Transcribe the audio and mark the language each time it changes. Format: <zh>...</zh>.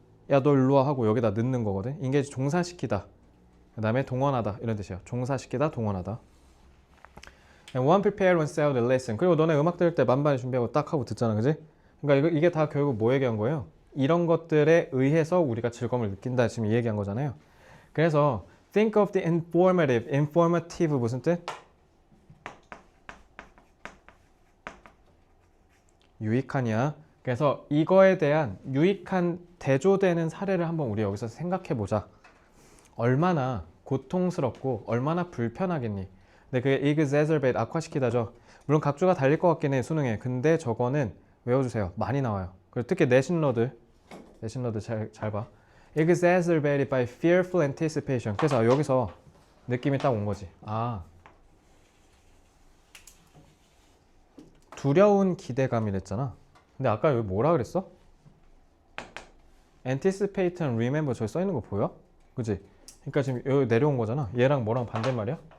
<ko>야 너 일로 와 하고 여기다 넣는 거거든. engage 종사시키다. 그 다음에 동원하다 이런 뜻이에요. 종사시키다, 동원하다.</ko> <en>And one prepare oneself to listen.</en> <ko>그리고 너네 음악 들을 때 만반의 준비하고 딱 하고 듣잖아, 그지? 그러니까 이게 다 결국 뭐 얘기한 거예요? 이런 것들에 의해서 우리가 즐거움을 느낀다 지금 이 얘기한 거잖아요.</ko> <en>그래서 think of the informative.</en> <ko>informative 무슨 뜻? 유익하냐? 그래서 이거에 대한 유익한 대조되는 사례를 한번 우리 여기서 생각해 보자. 얼마나 고통스럽고 얼마나 불편하겠니? 근데 그게 exacerbate, 악화시키다죠. 물론 각주가 달릴 것 같긴 해 수능에. 근데 저거는 외워주세요. 많이 나와요. 그리고 특히 내신러드 잘 봐.</ko> <en>exacerbated by fearful anticipation.</en> <ko>그래서 여기서 느낌이 딱 온 거지. 아, 두려운 기대감이랬잖아. 근데 아까 여기 뭐라 그랬어? anticipate and remember 저기 써 있는 거 보여? 그지? 그러니까 지금 여기 내려온 거잖아. 얘랑 뭐랑 반대말이야?</ko>